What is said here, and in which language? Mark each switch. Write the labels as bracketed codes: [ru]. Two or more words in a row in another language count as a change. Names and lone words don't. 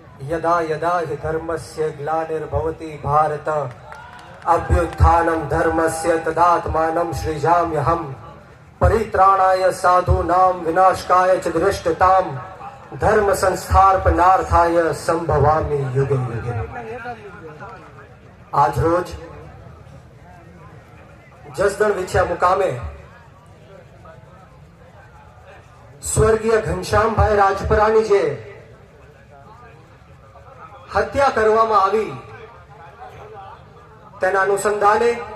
[sa] यदा यदा हि धर्मस्य ग्लानिर्भवति भारत अभ्युत्थानं धर्मस्य तदात्मानं सृजाम्यहम् परित्राणाय साधूनां विनाशकाय च धृष्टताम् धर्म संस्थापनार्थाय संभवामि युगे युगे। [gu] આજ રોજ જસદણ વિછીયા મુકામે સ્વર્ગીય ઘનશ્યામભાઈ રાજપરાની જે હત્યા કરવામાં આવી તેના અનુસંધાને